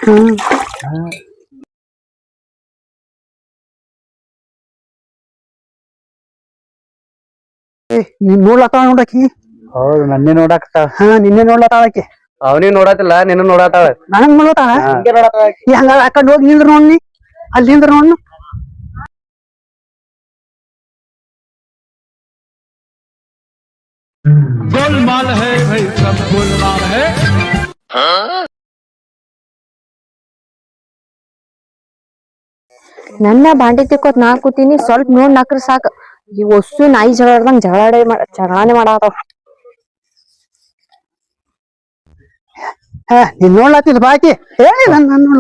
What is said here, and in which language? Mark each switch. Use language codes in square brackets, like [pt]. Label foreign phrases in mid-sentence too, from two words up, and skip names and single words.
[kn] ನೀನ್ ನೋಡ್ಲತ್ತಾಳ ನೋಡಕಿ ಹೌದು ನನ್ನೇ ನೋಡಕ್ತಾಳ ನಿನ್ನೆ ನೋಡ್ಲತ್ತಾಳಕಿ ಅವನಿಗೆ ನೋಡತಿಲ್ಲ ನಿನ್ನ ನೋಡತಾಳ ನನಗ್ ನೋಡ್ಲತ್ತಾಳ ಹಂಗ ಆ ಕಡೆ ಹೋಗಿ ನಿಂದ್ರ ನೋಡ್ನಿ ಅಲ್ಲಿ ನಿಂದ್ರ ನೋಡ್ನು [hi] गोलमाल है भाई सब गोलमाल है [kn] ನನ್ನ ಬಾಂಡೆ ತಿಕ್ಕೋತ್ ನಾ ಕೂತೀನಿ ಸ್ವಲ್ಪ ನೋಡ್ ನಕ್ರ ಸಾಕ ಈ ವಸ್ತು ನಾಯಿ ಜಗಳಾಡ್ದಂಗ ಜಗಳಾನೆ ಮಾಡಾತಾವ ನೀನ್ ನೋಡ್ಲತ್ತಿದ್ ಬಾಕಿ ಹೇಳಿ ನನ್ ನೋಡ್ಲ